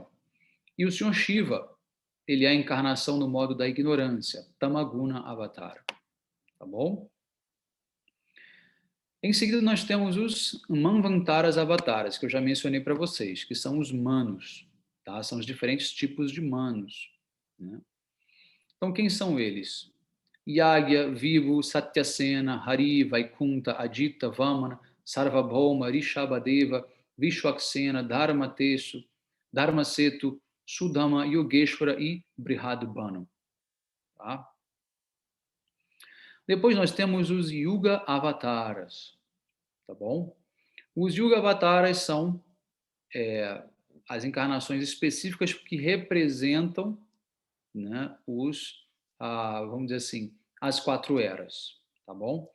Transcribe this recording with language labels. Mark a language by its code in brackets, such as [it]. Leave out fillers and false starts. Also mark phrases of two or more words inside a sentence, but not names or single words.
[pt] E o senhor Shiva, ele é a encarnação no modo da ignorância, [sa] तमगुण अवतार. [pt] Tá bom? Em seguida, nós temos os Manvantaras avataras, que eu já mencionei para vocês, que são os manos, tá? São os diferentes tipos de manos. Né? Então, quem são eles? Yagya, Vivo, Satyasena, Hari, Vaikunta, Adita, Vamana, Sarvabhauma, Rishabhadeva, Vishwaksena, Dharmatesu, Dharmasetu, Sudama, Yogeshwara e Brihadbanu. Tá? Depois nós temos os Yuga Avataras, tá bom? Os Yuga Avataras são as encarnações específicas que representam, né, vamos dizer assim, as 4 eras, tá bom?